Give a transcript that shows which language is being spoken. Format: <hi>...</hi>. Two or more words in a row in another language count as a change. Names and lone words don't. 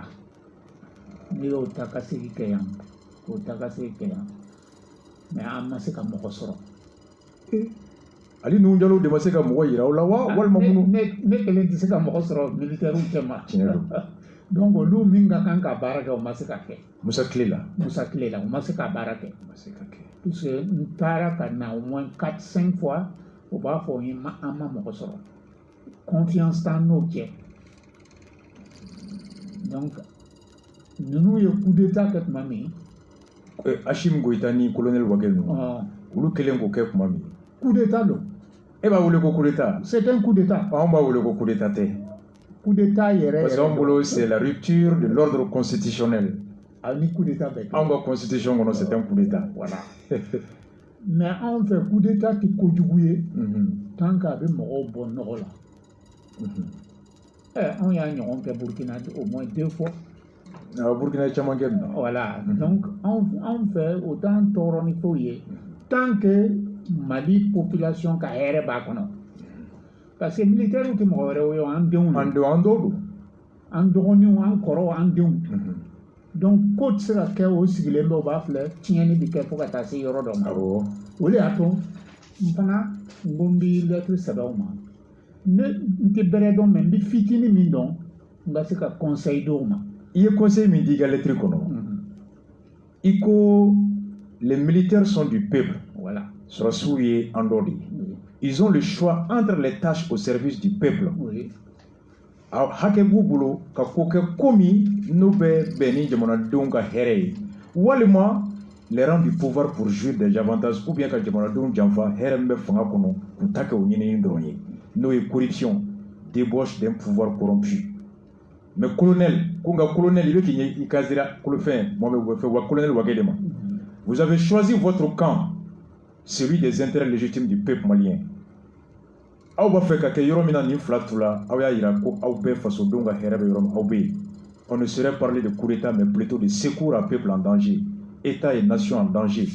<bm>N'i y'o ta ka segin kɛ yan k'o ta ka segin kɛ yan mais an ma se ka mɔgɔ sɔrɔ. Ali Nuhu Jalo de ma se ka mɔgɔ yira aw la wa walima minnu. Ne kelen tɛ se ka mɔgɔ sɔrɔ militaires cɛma. Tiɲɛ don. Donc olu min ka kan ka baara kɛ o ma se ka kɛ. Musa Tile la. O ma se ka baara kɛ. Ma se ka kɛ. Puisque n taara ka na</bm> <fr>au moins 4-5 fois</fr> <bm>o b'a fɔ an ma mɔgɔ sɔrɔ. Confiance t'an n'o cɛ. Donc ninnu ye</bm> <fr>coup d'état</fr> <bm>kɛ tuma min. Hachim Goïta ni colonel Ouagé ninnu. Olu kelen k'o kɛ tuma min.</bm> <fr>Coup d'état</fr> <bm>don. E b'a wele ko</bm> <fr>coup d'état. C'est un coup d'état.</fr> <bm>Anw b'a wele ko</bm> <fr>coup d'état</fr> <bm>tɛ.</bm> <fr>Coup d'état</fr> <bm>yɛrɛ.</bm> <fr>Parce que</fr> <bm>anw bolo</bm> <fr>c'est la rupture de l'ordre constitutionnel.</fr> <bm>Ni</bm> <fr>coup d'état</fr> <bm>bɛ kɛ. Anw ka constitution kɔnɔ</bm> <fr>c'est un coup d'état. Voilà.</fr> <bm>Mais anw fɛ</bm> <fr>coup d'état</fr> <bm>tɛ kojugu ye. Tant qu'a bɛ mɔgɔw bɔ nɔgɔ la. On y'a ɲɔgɔn kɛ Burkina</bm> <fr>au moins 2 fois.</fr> <bm>Burkina caman kɛ nin na.</bm> <fr>Voilà.</fr> <bm>Donc anw fɛ o t'an tɔɔrɔ ni foyi ye.</bm> <fr>Tant que</fr> <bm>Mali population ka hɛrɛ b'a kɔnɔ.</bm> <fr>Parce que</fr> <bm>militaires tɛ mɔgɔ wɛrɛw ye an denw don. An dɔw don. An dɔgɔninw an kɔrɔw an denw. Donc ko tɛ se ka kɛ o sigilen bɛ o b'a filɛ tiɲɛni bɛ kɛ fo ka taa se yɔrɔ dɔ ma. O de y'a to n fana n ko n bɛ lettre sɛbɛn o ma. Ne n tɛ bɛrɛ dɔn mais n bɛ fitinin min dɔn n ka se ka conseil d'o ma. I ye conseil min di i ka lettre kɔnɔ. I ko</bm> <fr>les militaires sont du peuple. Voilà.</fr> <bm>Sɔrɔsiw ye an dɔ de ye.</bm> <fr>Ils ont le choix entre les tâches au service du peuple. Oui.</fr> <bm>A hakɛ b'u bolo ka ko kɛ ko min n'o bɛ bɛn ni jamanadenw ka hɛrɛ ye walima</bm> <fr>les rangs du pouvoir pour jouir des avantages ou bien</fr> <bm>ka jamanadenw janfa hɛrɛ min bɛ fanga kɔnɔ k'u ta kɛ o ɲinini dɔrɔn ye n'o ye</bm> <fr>corruption débauche d'un pouvoir corrompu. Mais colonel, colonel, vous avez choisi votre camp, celui des intérêts légitimes du peuple malien. On ne saurait parler de coup d'État, mais plutôt de secours à peuple en danger, État et nation en danger.</fr>